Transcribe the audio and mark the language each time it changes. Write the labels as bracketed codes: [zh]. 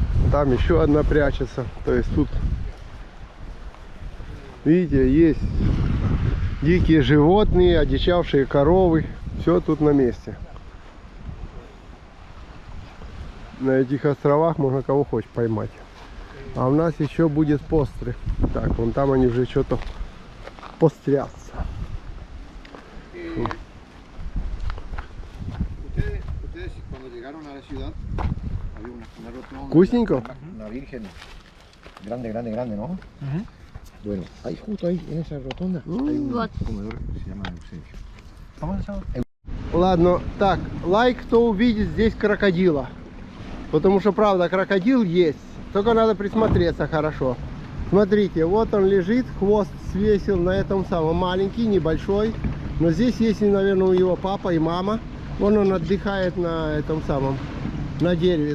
[ru] Там еще одна прячется. То есть тут, видите, есть дикие животные, одичавшие коровы. Все тут на месте. На этих островах можно кого хочешь поймать. А у нас еще будет постры. Так, вон там они уже что-то пострятся. [es] Ustedes cuando llegaron a la ciudad había una rotonda. [ru] Вкусненько? [es] Una virgen grande, ¿no? Bueno, ahí justo ahí en esa rotonda hay un [ru] Вот. [es] comedor que se llama Eusebio. ¿Cómo se llama? [ru] Ладно, так, лайк, кто увидит здесь крокодила. Потому что, правда, крокодил есть. Только надо присмотреться хорошо. Смотрите, вот он лежит, хвост свесил на этом самом, маленький, небольшой. Но здесь есть, наверное, у его папа и мама. Вон он отдыхает на этом самом, на дереве.